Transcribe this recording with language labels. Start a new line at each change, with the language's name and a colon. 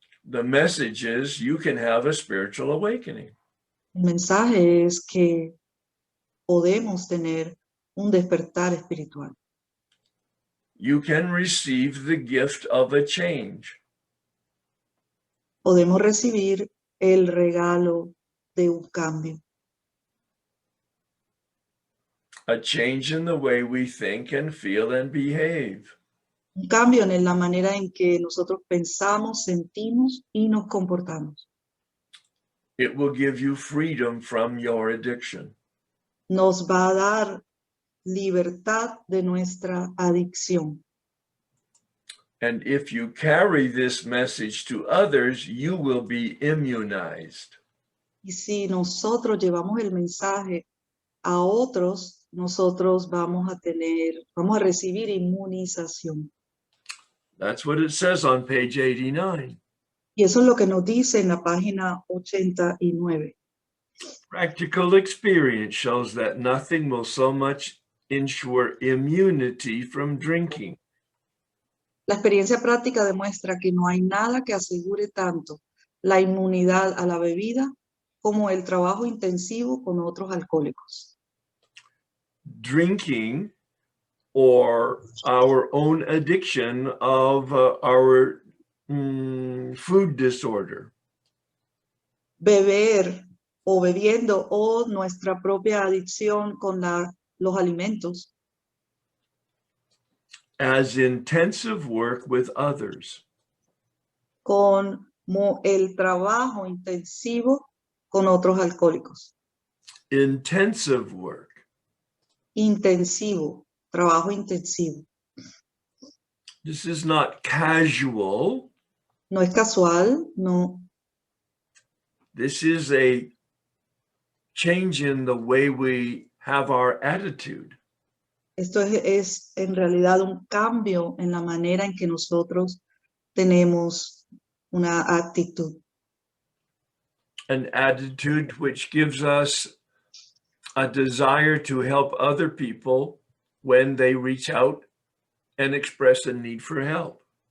English: The message is you can have a spiritual awakening.
Spanish: el mensaje es que podemos tener un despertar espiritual.
English: You can receive the gift of a change.
Spanish: Podemos recibir el regalo de un cambio.
English: A change in the way we think and feel and behave.
Spanish: Un cambio en la manera en que nosotros pensamos, sentimos y nos comportamos.
English: It will give you freedom from your addiction.
Spanish: Nos va a dar libertad de nuestra adicción.
English: And if you carry this message to others, you will be immunized.
Spanish: Y si nosotros llevamos el mensaje a otros, nosotros vamos a recibir inmunización.
English: That's what it says on page 89.
Spanish: Y eso es lo que nos dice en la página 89.
English: Practical experience shows that nothing will so much ensure immunity from drinking.
Spanish: La experiencia práctica demuestra que no hay nada que asegure tanto la inmunidad a la bebida como el trabajo intensivo con otros alcohólicos.
English: Drinking or our own addiction of our food disorder.
Spanish: Beber o bebiendo o nuestra propia adicción con los alimentos.
English: As intensive work with others.
Spanish: Con el trabajo intensivo con otros alcohólicos.
English: Intensive work.
Spanish: Intensivo, trabajo intensivo.
English: This is not casual.
Spanish: No es casual, no.
English: This is a change in the way we have our attitude.
Spanish: Esto es en realidad un cambio en la manera en que nosotros tenemos una actitud.
English: An attitude which gives us a desire to help other people when they reach out and express a need for help.